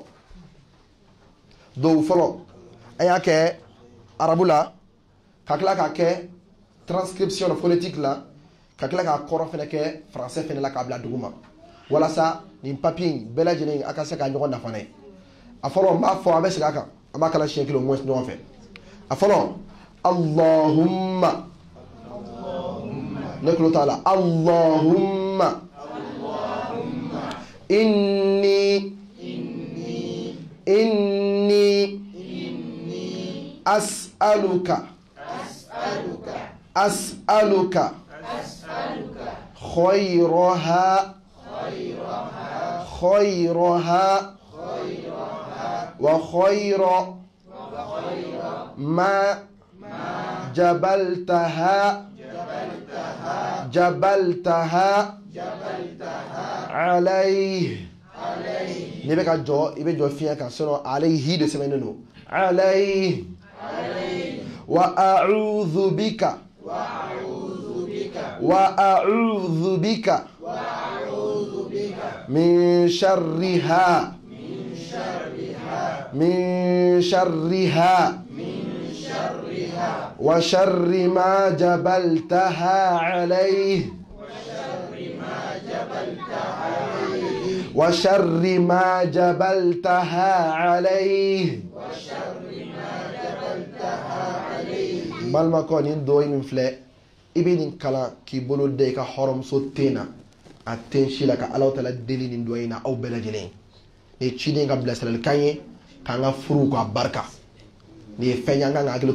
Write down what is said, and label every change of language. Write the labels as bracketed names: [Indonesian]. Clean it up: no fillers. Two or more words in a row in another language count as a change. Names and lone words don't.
[Bambara] fɔlɔ an y'a kɛ arabu la ka tila k'a kɛ [French] transcription phonétique [Bambara] la ka tila k'a kɔrɔ fɛnɛ kɛ français fɛnɛ la k'a bila dugu ma walasa nin papier in bɛɛ lajɛlen a ka se ka ɲɔgɔn nafa n'a ye a fɔlɔ n b'a fɔ a bɛ segin a kan an b'a kalan siɲɛ kelen [French] au moins [Bambara] ɲɔgɔn fɛ a fɔlɔ allahumma ne tulo t'a la allahumma [Arabic] إني أسألك خيرها وخير ما جبلتها [Bambara] عليه ni bɛ ka jɔ i bɛ jɔ fiɲɛ kan sinon alayhi de sɛbɛnnen don [Arabic] عليه وأعوذ بك من شرها وشر ما جبلتها عليه وشر ما جبلتها عليه [Bambara] balma ko nin do min filɛ i bɛ nin kalan k'i bolo da i ka hɔrɔnmuso ten na a ten si la ka Alahu Taala deli nin dɔ in na aw bɛɛ lajɛlen nin ye ciden ka bilasiralikan ye k'an ka furuw ka barika nin ye fɛn ye an kan ka hakili